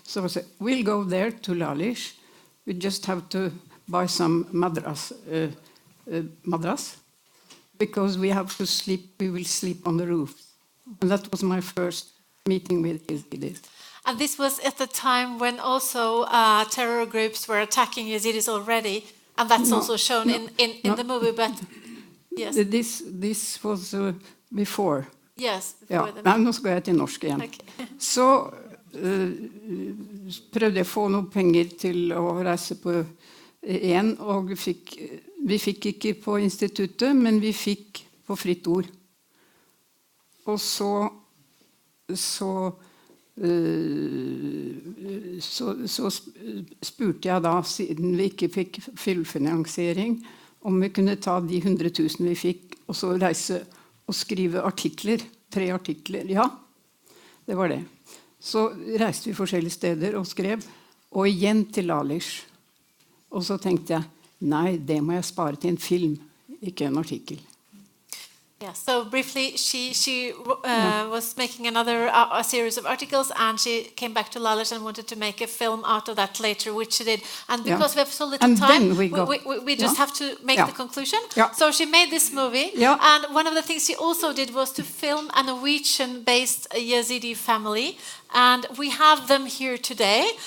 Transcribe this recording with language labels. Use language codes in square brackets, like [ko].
[en] So I said, "We'll go there to Lalish. We just have to buy some madras, because we have to sleep. We will sleep on the roof." And that was my first meeting with Yazidis. And this was at the time when also terror groups were attacking Yazidis already, and that's also shown in the movie. But yes, this was before. Yes. [no] Ja, men nå skal jeg til norsk igjen. Okay. Så prøvde jeg å få noe penger til å reise på igjen, og vi fikk ikke på instituttet, men vi fikk på Fritt Ord. Og så spurte jeg da, siden vi ikke fikk fullfinansiering, om vi kunne ta de 100 000 vi fikk, og så reise og skrive artikler, 3 artikler. Ja, det var det. Så reiste vi forskjellige steder og skrev, og igjen til Lalish. Og så tenkte jeg, nei, det må jeg spare til en film, ikke en artikkel. [en] Yeah, so briefly, she was making another a series of articles, and she came back to Lalish and wanted to make a film out of that later, which she did. And because we have so little time, we just have to make the conclusion. Yeah. So she made this movie, and one of the things she also did was to film a Norwegian-based Yazidi family, and we have them here today.